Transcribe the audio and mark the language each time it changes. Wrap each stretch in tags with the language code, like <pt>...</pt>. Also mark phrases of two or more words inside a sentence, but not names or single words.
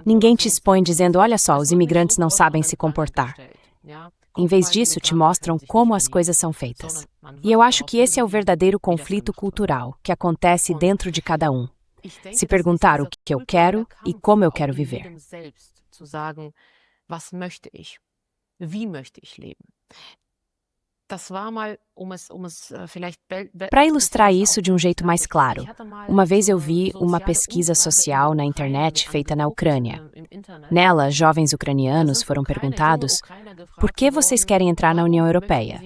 <pt>Ninguém te expõe dizendo, olha só, os imigrantes não sabem se comportar. Em vez disso, te mostram como as coisas são feitas. E eu acho que esse é o verdadeiro conflito cultural que acontece dentro de cada um. Se perguntar o que eu quero e como eu quero viver.</pt> <de>Was möchte ich? Wie möchte ich leben?</de> <pt>Para ilustrar isso de um jeito mais claro, uma vez eu vi uma pesquisa social na internet feita na Ucrânia. Nela, jovens ucranianos foram perguntados: por que vocês querem entrar na União Europeia?</pt>